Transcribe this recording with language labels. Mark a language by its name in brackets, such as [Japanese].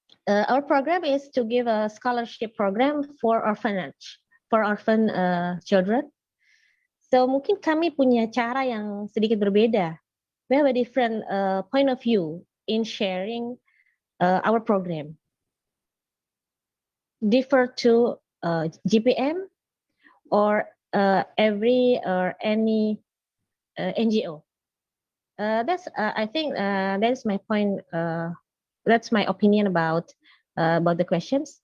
[English] Our program is to give a scholarship program for orphanage, for orphan children. [Indonesian] So mungkin kami punya cara yang sedikit berbeda. [English] We have a different point of view in sharing our program. Differ to GPM or every or any NGO. I think that's my point. That's my opinion about the questions.